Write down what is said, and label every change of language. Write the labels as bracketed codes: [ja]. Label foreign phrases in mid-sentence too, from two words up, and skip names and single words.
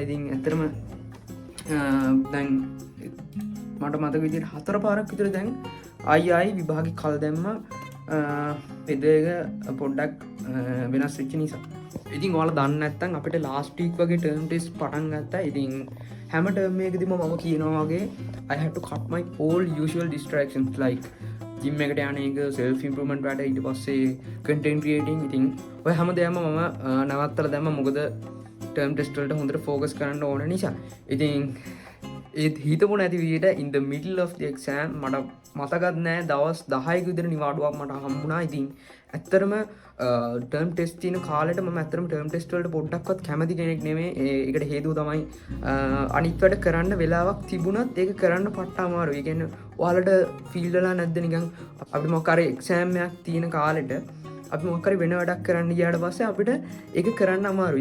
[si] ඉතින් ඇත්තටම දැන් මට මතක විදිහට 4 පාරක් විතර දැන් ආයි විභාගේ කල් දැම්මා. පෙදේක පොඩ්ඩක් වෙනස් වෙච්ච නිසා. ඉතින් ඔයාලා දන්නේ නැත්නම් අපිට [en] last week [si] වගේ [en] term test [si] පටන් ගත්තා. ඉතින් හැම ටර්ම් එකකදීම මම කියනවා වගේ [en] I had to cut my all usual distractions like gym [si] එකට යන එක, [en] self improvement [si] වැඩ, ඊට පස්සේ [en] content creating. [si] ඉතින් ඔය හැම දෙයක්ම මම නවත්තලා දැම්මා. මොකද [en] term test [si] වලට හොඳට focus කරන්න ඕන නිසා. ඉතින් ඒත් හිතපු නැති විදිහට [en] in the middle of the exam [si] මට මතකත් නෑ දවස් 10ක විතර නිවාඩුවක් මට හම්බුණා. ඉතින් ඇත්තටම [en] term test [si] තියෙන කාලෙට මම ඇත්තටම [en] term test [si] වලට පොඩ්ඩක්වත් කැමති කෙනෙක් නෙමෙයි. ඒකට හේතුව තමයි අනිත් වැඩ කරන්න වෙලාවක් තිබුණත් ඒක කරන්න පට්ට අමාරුයි. ඒ කියන්නේ ඔයාලට ෆීල් වෙලා නැද්ද නිකන් අපිට මොකක් හරි එක්සෑම් එකක් තියෙන කාලෙට අපි මොකක් හරි වෙන වැඩක් කරන්න ගියාට පස්සේ අපිට ඒක කරන්න අමාරුයි.